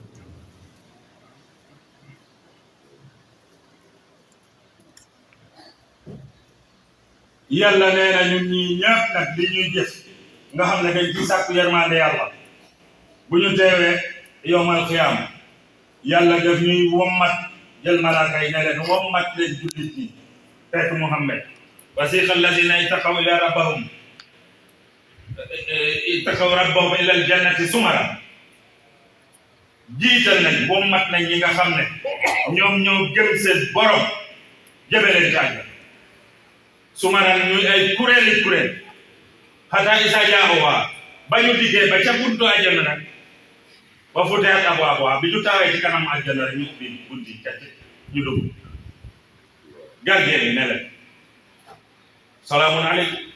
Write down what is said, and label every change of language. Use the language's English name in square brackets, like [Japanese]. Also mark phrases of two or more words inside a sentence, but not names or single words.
[Wolof] yàlla nee na ñun ñii ñëpp nag li ñuy jëf nga xam ne dañ ci sàkku yermande yàlla bu ñu teewee yowmal xiyaam yàlla def ñuy wommat jël malaaka yi ne leen wommat leen jullit ñi fekk Muhammad [Arabic] وسيق الذين اتقوا إلى ربهم إلى الجنة زمرا [Wolof] jiital nañ wommat nañ ñi nga xam ne ñoom ñoo gëm seen borom jëme leen jàng sumaran ñuy ay kuréel xataa isa jaaxuwaa ba ñu diggee ba ca buntu àjjana nag ba fu teet abwaabwaa bi ñu taawee ci kanam àjjana rek ñu ubbi bunti cati ñu dugg gardien yi ne leen [Arabic] سلام عليكم